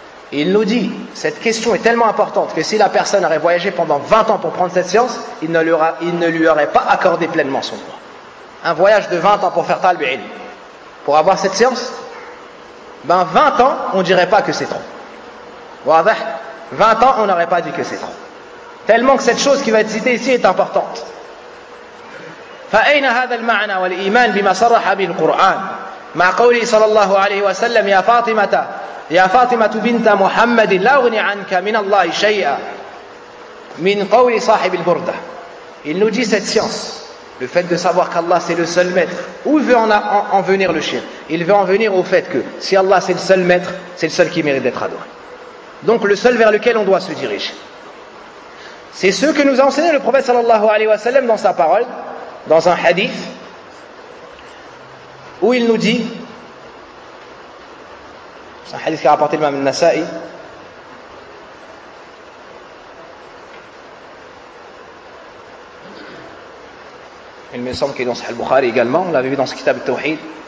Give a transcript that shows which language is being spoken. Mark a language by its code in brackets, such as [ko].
[fr] Il nous dit, cette question est tellement importante que si la personne aurait voyagé pendant 20 ans pour prendre cette science, il ne lui aurait pas accordé pleinement son droit. Un voyage de 20 ans pour faire talb ilm, pour avoir cette science, ben 20 ans, on ne dirait pas que c'est trop. 20 ans, on n'aurait pas dit que c'est trop. Tellement que cette chose qui va être citée ici est importante. [ar] فَأَيْنَ هَذَا الْمَعْنَى وَالْإِيمَانِ بِمَا صَرَّحَ بِهِ الْقُرْآنِ مَا قَوْلِهِ صلى الله عليه وسلم يا فاطمة يا فاطمة بنت محمد لا أغني عنك من الله شيئا من قول صاحب البردة. [fr] Il nous dit cette science, le fait de savoir qu'Allah c'est le seul maître, où veut en venir le shirk? Il veut en venir au fait que si Allah c'est le seul maître, c'est le seul qui mérite d'être adoré. Donc le seul vers lequel on doit se diriger. C'est ce que nous a enseigné le prophète sallallahu alayhi wa sallam dans sa parole, dans un hadith, où il nous dit, c'est un hadith qui a rapporté l'imam al-Nasa'i, il me semble qu'il est dans Sahih al-Bukhari également, on l'avait vu dans ce kitab al-Tawhid.